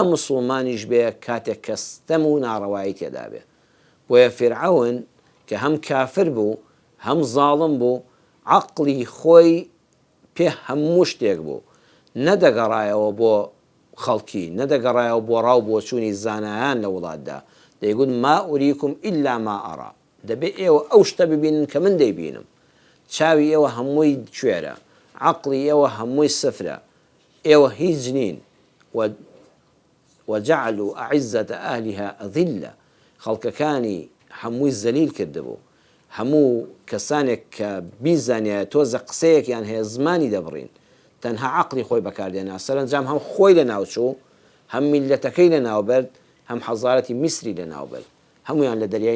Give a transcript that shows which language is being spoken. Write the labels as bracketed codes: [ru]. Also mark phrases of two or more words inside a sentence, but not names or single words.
[ckb] مسڵمانیش بێ کاتێک کە ستەم و ناڕەوایی تێدا بێ بۆیە فیرعەون کە هەم کافر بوو هەم زاڵم بوو عەقڵی خۆی پێ هەموو شتێک بوو نەدەگەڕایەوە بۆ خەڵکی نەدەگەڕایەوە بۆ ڕاو بۆچوونی زانایان لە وڵاتدا دەیگوت [ar] ما ئوریکم ئیلا ما ئەڕا [ckb] دەبێت ئێوە ئەو شتە ببینن کە من دەیبینم چاوی ئێوە هەمووی کوێرە عەقڵی ئێوە هەمووی سفرە ئێوە هیچ نین [ar] وجعلوا أعزة أهلها أذلة [ckb] خەڵکەکانی هەمووی زەلیل کردبوو هەموو کەسانێک کە بیزانیە تۆزە قسەیەکیان هەیە زمانی دەبڕین تەنها عەقڵی خۆی بەکاردێنا سەرنجام هەم خۆی لە ناوچوو هەم میلەتەکەی لە ناوبەرد هەم حەزارەتی میسری لە ناوبەرد هەمویان لە دەریای